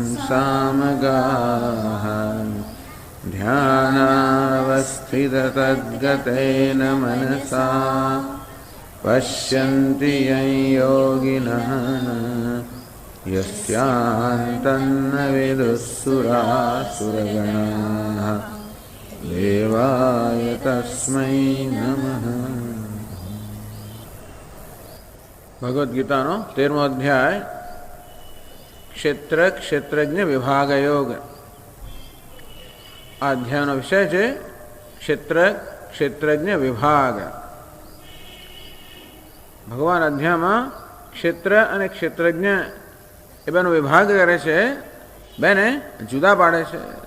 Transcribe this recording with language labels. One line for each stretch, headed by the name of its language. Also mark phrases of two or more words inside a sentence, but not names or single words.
Sanskrit: सामगाः ध्यानावस्थिततद्गतेन मनसा पश्यन्ति यं योगिनः यस्यान्तन्न विदुःसुरासुरगणाः देवाय तस्मै नमः।
Gujarati: ભગવદ્ગીતાનો 13મો અધ્યાય ક્ષેત્ર ક્ષેત્રજ્ઞ વિભાગ યોગ. આ અધ્યાયનો વિષય છે ક્ષેત્ર ક્ષેત્રજ્ઞ વિભાગ. ભગવાન અધ્યાયમાં ક્ષેત્ર અને ક્ષેત્રજ્ઞ એ બેનો વિભાગ કરે છે, બેને જુદા પાડે છે.